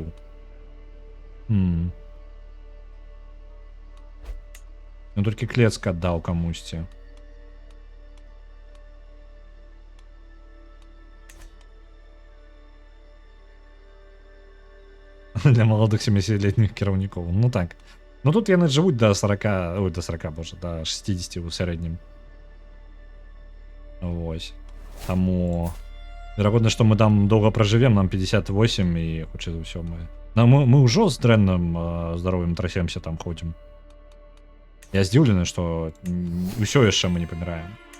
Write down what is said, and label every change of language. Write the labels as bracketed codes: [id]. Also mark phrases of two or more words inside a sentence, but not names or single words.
[be] Ну толькі Клецк аддаў камусьці. Для маладых 70-летніх кіраўнікоў. Ну так. Ну тут яны жывуць до 40, ой, до 40, боже, до 60 у сярэднім. Вось. Таму верагодна, што мы там доўга пражывем, нам 58 і хутчэй за ўсё мы ўжо з дрэнным здароўем трасемся там ходзім. Я здзіўлены, што ўсё яшчэ мы не паміраем.